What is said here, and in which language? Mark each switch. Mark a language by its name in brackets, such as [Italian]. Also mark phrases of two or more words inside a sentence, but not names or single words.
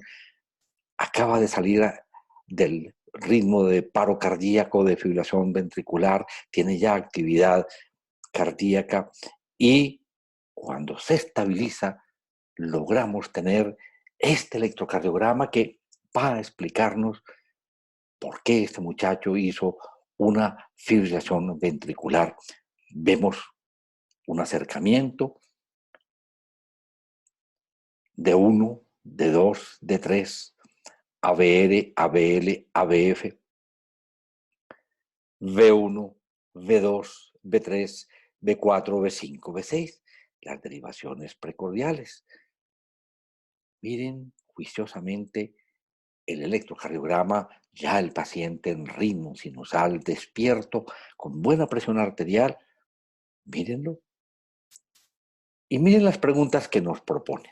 [Spanish] Acaba de salir del ritmo de paro cardíaco, de fibrilación ventricular, tiene ya actividad cardíaca y cuando se estabiliza logramos tener este electrocardiograma que va a explicarnos por qué este muchacho hizo una fibrilación ventricular. Vemos un acercamiento de 1, de 2, de 3, ABR, ABL, ABF, V1, V2, V3, V4, V5, V6, las derivaciones precordiales. Miren juiciosamente el electrocardiograma, ya el paciente en ritmo sinusal, despierto, con buena presión arterial. Mírenlo. Y miren las preguntas que nos propone.